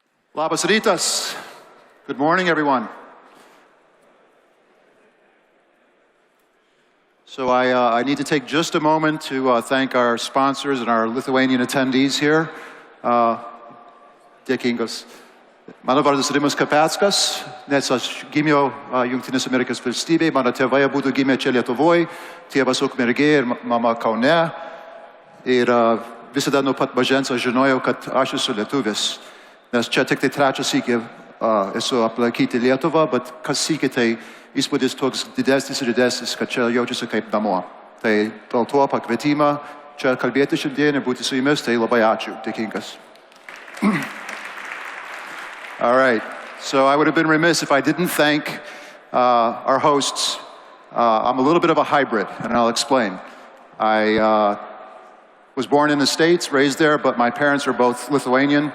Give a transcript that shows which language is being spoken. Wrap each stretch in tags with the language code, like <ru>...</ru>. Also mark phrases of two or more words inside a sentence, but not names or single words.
<lt>Labas rytas.</lt> <en>Good morning, everyone. So I need to take just a moment to thank our sponsors and our Lithuanian attendees here.</en> <lt>Dėkingas. Mano vardas Rimas Kapeskas, nes aš gimiau Jungtinės Amerikos valstybėje, mano tėvai abudu gimė čia Lietuvoje, tėvas Ukmergėje ir mama Kaune. Ir visada nuo pat mažens aš žinojau, kad aš esu lietuvis. Nes čia tik tai trečią sykį esu aplankyti Lietuvą, bet kas sykį tai įspūdis toks didesnis ir didesnis, kad čia jaučiasi kaip namo. Tai dėl to pakvietimą čia kalbėti šiandien ir būti su jumis, tai labai ačiū, dėkingas.</lt> <en>All right, so I would have been remiss if I didn't thank our hosts. I'm a little bit of a hybrid, and I'll explain. I was born in the States, raised there, but my parents are both Lithuanian.</en>